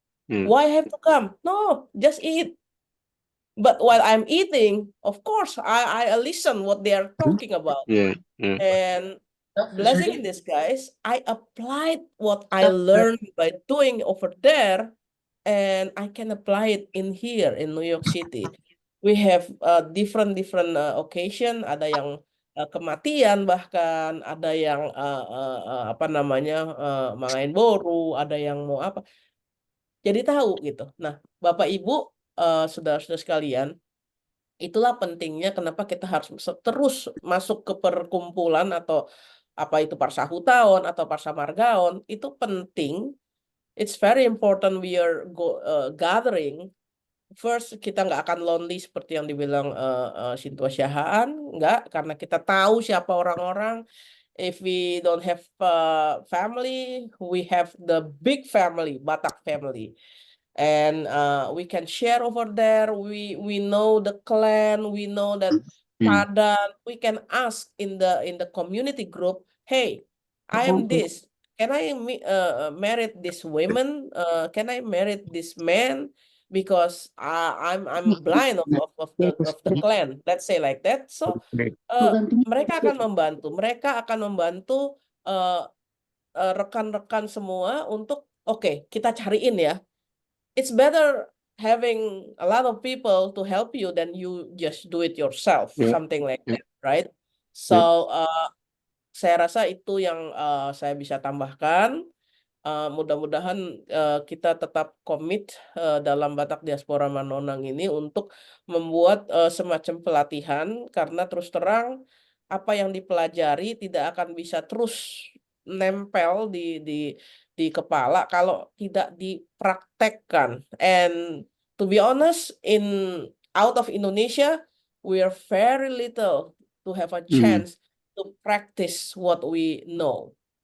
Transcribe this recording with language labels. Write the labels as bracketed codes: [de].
[en] Why have to come? No, just eat." But while I'm eating, of course, I listen what they are talking about. Yeah. And blessing in disguise, I applied what I learned by doing over there, and I can apply it in here in New York City. We have different occasion. [id] Ada yang kematian, bahkan ada yang apa namanya main boru, ada yang mau apa. Jadi tahu gitu. Nah, Bapak Ibu, saudara-saudara sekalian, itulah pentingnya kenapa kita harus terus masuk ke perkumpulan atau apa itu Parsahutaon atau Parsamargaon. Itu penting. [en] It's very important we are gathering. [id] First, kita nggak akan lonely seperti yang dibilang Sintua Syahaan, nggak, karena kita tahu siapa orang-orang. [en] If we don't have family, we have the big family, Batak family. And we can share over there. We know the clan. We know that padan. We can ask in the community group, hey, I am this. Can I marry this woman? Can I marry this man? Because I'm blind of the clan. Let's say like that. [id] So mereka akan membantu. Mereka akan membantu rekan-rekan semua untuk oke, kita cariin ya. [en] It's better having a lot of people to help you than you just do it yourself, something like that, right? [id] So saya rasa itu yang saya bisa tambahkan. Mudah-mudahan kita tetap komit dalam Batak Diaspora Manonang ini untuk membuat semacam pelatihan, karena terus terang apa yang dipelajari tidak akan bisa terus nempel di kepala kalau tidak dipraktekkan. [en] And to be honest, out of Indonesia, we are very little to have a chance to practice what we know.